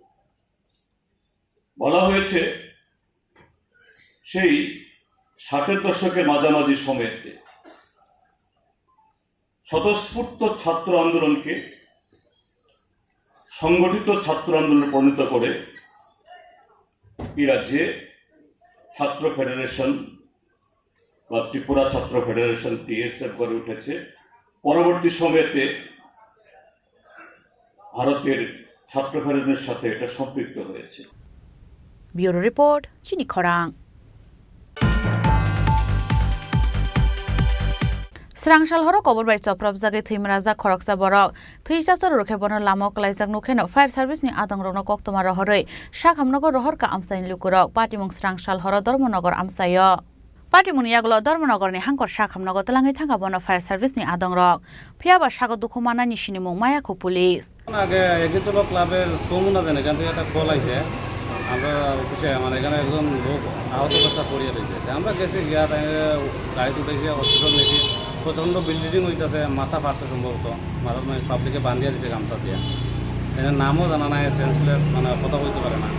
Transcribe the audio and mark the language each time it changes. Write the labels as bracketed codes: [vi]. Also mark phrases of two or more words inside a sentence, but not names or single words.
[bn] বলা হয়েছে সেই 60-এর দশকের মাঝামাঝি সময়েতে স্বতঃস্ফূর্ত ছাত্র আন্দোলনকে সংগঠিত ছাত্র আন্দোলনে পরিণত করে এই রাজ্যে ছাত্র ফেডারেশন বা ত্রিপুরা ছাত্র ফেডারেশন TSF গড়ে উঠেছে। পরবর্তী সময়েতে ভারতের ছাত্র ফেডারেশনের সাথে এটা সম্পৃক্ত হয়েছে। [en] bureau report, [bn] চিনি খরাং। [trp] Srangshal horo kobor bai choprab jage thimraja khoroksa borok thuisasor rokhe bono lamo klaijak nukheno [en] fire service [trp] ni adang rokno koktoma rohoroi Shakhamnagar rohor ka amsain lukurok Patimung Srangshal horo Dharmanagar amsayo Patimung yaglo Dharmanagar ni hangkor Shakhamnagar talangai thanga bono [en] fire service [trp] ni adang rok phiaba sago dukhumana ni sinimung Mayakho police [bn] আগে এগিতলো ক্লাবের সমুনা জানে এখান থেকে একটা কল আইছে আমরা অফিসে মানে এখানে একজন লোক আহত অবস্থা পড়িয়ে রয়েছে আমরা গেছি গিয়া তাই গাড়ি উঠেছি হসপিটাল নিয়েছি প্রচণ্ড বিল্ডিং হইতেছে মাথা ফাটছে সম্ভবত মাথা পাবলিকে বান্ধিয়া দিছে গামছা দিয়া এর নামও জানা নাই সেন্সলেস মানে কথা বলতে পারে না